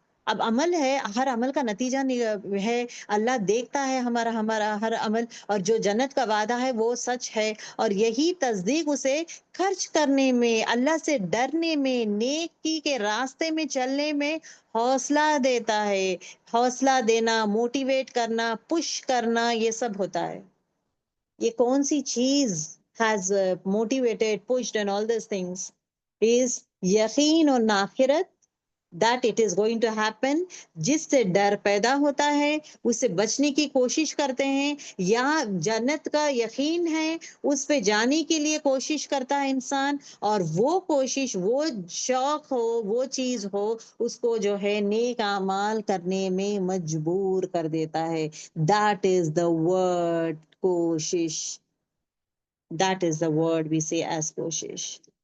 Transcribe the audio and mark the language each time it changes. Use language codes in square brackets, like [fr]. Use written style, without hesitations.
[ur] اب عمل ہے, ہر عمل کا نتیجہ ہے, اللہ دیکھتا ہے ہمارا ہر عمل, اور جو جنت کا وعدہ ہے وہ سچ ہے, اور یہی تصدیق اسے خرچ کرنے میں, اللہ سے ڈرنے میں, نیکی کے راستے میں چلنے میں حوصلہ دیتا ہے. حوصلہ دینا, موٹیویٹ کرنا, پش کرنا, یہ سب ہوتا ہے. یہ کون سی چیز [en] has motivated, pushed and all these things is [ur] یقین اور آخرت, [en] that it is going to happen. [ur] جس سے ڈر پیدا ہوتا ہے, اس سے بچنے کی کوشش کرتے ہیں, یا جنت کا یقین ہے, اس پہ جانے کے لیے کوشش کرتا ہے انسان, اور وہ کوشش, وہ شوق ہو, وہ چیز ہو, اس کو جو ہے نیک اعمال کرنے میں مجبور کر دیتا ہے. [en] That is the word koshish. That is the word we say as koshish.